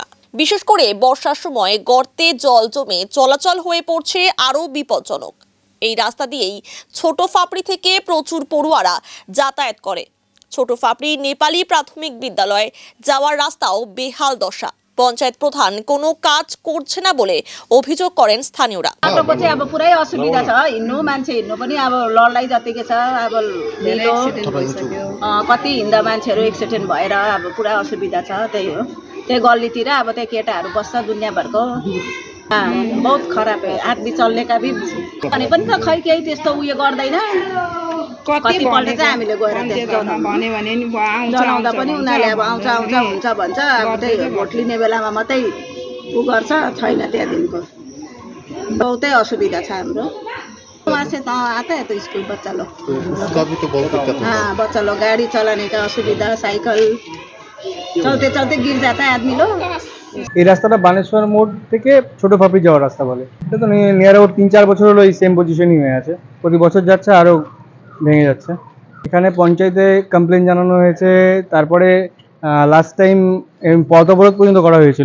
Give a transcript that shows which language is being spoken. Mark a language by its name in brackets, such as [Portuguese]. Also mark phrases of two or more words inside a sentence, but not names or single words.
[Bangla] বিশেষ করে বর্ষার সময় গর্তে জল জমে চলাচল হয়ে পড়ছে আরও বিপজ্জনক। এই রাস্তা দিয়েই ছোট ফাপড়ি থেকে প্রচুর পড়ুয়ারা যাতায়াত করে। ছোট ফাপড়ি নেপালি প্রাথমিক বিদ্যালয় যাওয়ার রাস্তাও বেহাল দশা। পঞ্চায়েত প্রধান কোনো কাজ করছে না বলে অভিযোগ করেন স্থানীয়রা। [Nepali] बाटोको चाहिँ अब पुरै असुविधा छ, हिँड्नु मान्छे हिँड्नु पनि अब लड्लाइ जतिकै छ। अब ढिलो कति हिँड्दा मान्छेहरू एक्सिडेन्ट भएर अब पुरा असुविधा छ। त्यही हो, त्यही गल्लीतिर अब त्यही केटाहरू बस्छ दुनियाँभरको। [Hindi] बहुत खराब आदमी [Nepali] चल्नेका भने पनि त खै केही त्यस्तो उयो गर्दैन। कतिपल्ट चाहिँ हामीले गएर जनाउँदा पनि उनीहरूले अब आउँछ आउँछ हुन्छ भन्छ। अब त्यही भोट लिने बेलामा मात्रै उ गर्छ, छैन त्यहाँदेखिको। बहुतै असुविधा छ हाम्रो। [Hindi] वहाँ से तो आता है तो स्कूल बच्चा लोग, उसका भी तो बहुत दिक्कत है। हाँ बच्चा लोग गाड़ी चलाने का असुविधा, साइकिल चलते चलते गिर जाता है आदमी लोग। [Bangla] এই রাস্তাটা বানেশ্বর মোড় থেকে ছোট ফাপড়ি যাওয়ার রাস্তা বলে। এটা তো [English] near about [Bangla] 3-4 বছর হলো এই সেম পজিশনই হয়ে আছে। প্রতি বছর যাচ্ছে আরও ভেঙে যাচ্ছে। এখানে পঞ্চায়েতে কমপ্লেন জানানো হয়েছে। তারপরে [English] last time [Bangla] পথ অবরোধ পর্যন্ত করা হয়েছিল।